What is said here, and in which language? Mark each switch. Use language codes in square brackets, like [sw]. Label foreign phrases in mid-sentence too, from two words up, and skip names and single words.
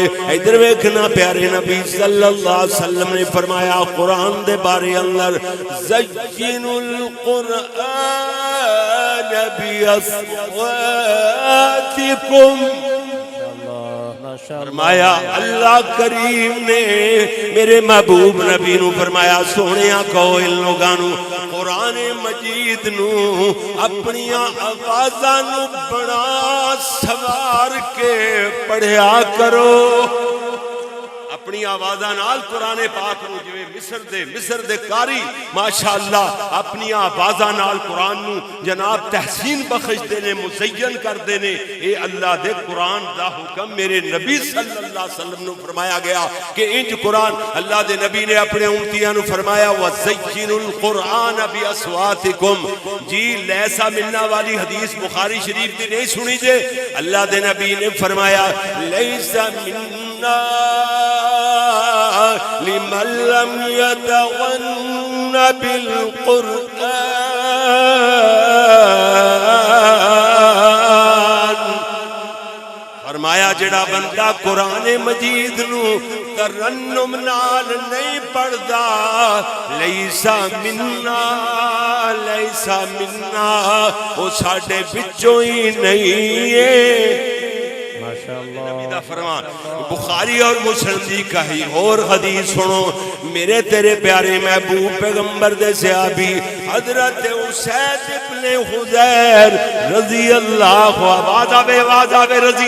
[pa] ادھر ویکھنا پیارے نبی [ar] صلی اللہ علیہ وسلم [pa] نے فرمایا قرآن دے بارے اندر، [ar] زینوا القرآن باصواتکم. [pa] فرمایا اللہ کریم نے میرے محبوب نبی نو فرمایا سونیاں کہو ان لوگاں نو قرآن مجید نو اپنیاں آوازاں نو بڑا سوار کے پڑھیا کرو. اپنی آوازاں نال قرآن پاک نو جویں مصر دے قاری ماشاءاللہ اپنی آوازاں نال قرآن نو جناب تحسین بخشدے نے، مزین کردے نے. اے اللہ دے قرآن دا حکم میرے نبی [ar] صلی اللہ علیہ وسلم [pa] نو فرمایا گیا کہ انج قرآن اللہ دے نبی نے اپنے امتیاں نو فرمایا [ar] وَزَيِّنُوا الْقُرْآنَ بِأَصْوَاتِكُمْ. [pa] جی [ar] لیسا ملنا [pa] والی حدیث بخاری شریف دی نہیں سنی جے. اللہ دے نبی نے فرمایا [ar] لیسا منا لمن لم يتغن بالقرآن. [pa] فرمایا جڑا بندہ قرآن مجید نو ترنم نال نہیں پڑھدا [ar] لیسا منا [pa] او ساڈے وچوں ہی نہیں ہے. نبی دا فرمان بخاری اور مسلم دی کہی اور حدیث سنو. میرے تیرے پیارے محبوب پیغمبر دے صحابی حضرت اسید ابن حضیر [ar] رضی اللہ رضی